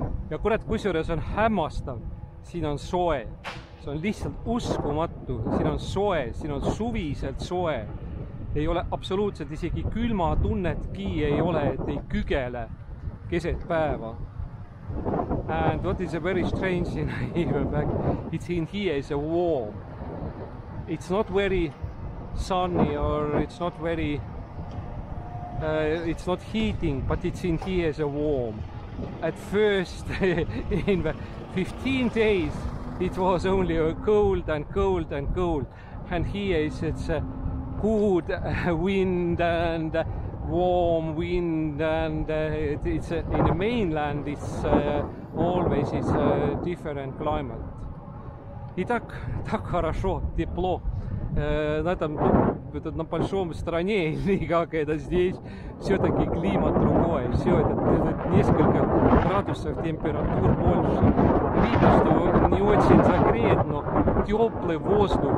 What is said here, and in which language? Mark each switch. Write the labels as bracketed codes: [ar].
[et] Ja kurat, kusjuures on hämmastav, siin on soe, see on lihtsalt uskumatu, siin on soe, siin on suviselt soe, ei ole absoluutselt isegi külma tunnetki ei ole, et ei kügele keset päeva. [en] And what is a very strange in here back, it's in here is a warm. It's not very sunny or it's not very it's not heating, but it's in here is a warm. At first in 15 days it was only cold and cold and cold, and here is it's a good wind and warm wind, and it's in the mainland it's always is a different climate. [ru] И так хорошо, тепло. На этом на большом стране, и как это здесь, все-таки климат другой. Все это несколько градусов температур больше. Видно, что не очень загреет, но теплый воздух.